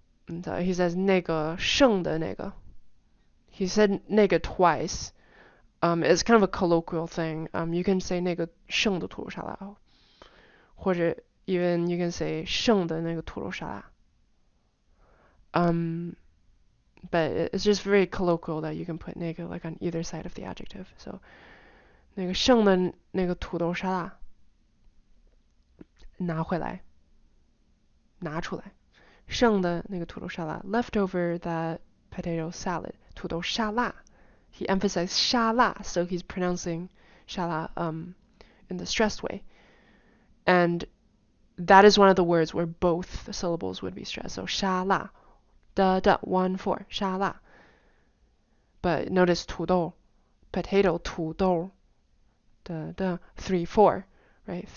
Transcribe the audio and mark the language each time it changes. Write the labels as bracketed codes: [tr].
[en] So he says [zh] 那个剩的那个. [en] He said 那个 twice. It's kind of a colloquial thing. You can say [zh] 那个剩的土豆沙拉，或者 [en] even you can say [zh] 剩的那个土豆沙拉。 [en] But it's just very colloquial that you can put 那个 like on either side of the adjective. [zh] So 那个剩的那个土豆沙拉拿回来，拿出来。剩的那个土豆沙拉 [en] leftover that potato salad [zh] 土豆沙拉. [en] He emphasized 沙拉, so he's pronouncing 沙拉in the stressed way. And that is one of the words where both syllables would be stressed. So 沙拉 da 1 4 沙拉. But notice 土豆 potato 土豆 da 3 4, right?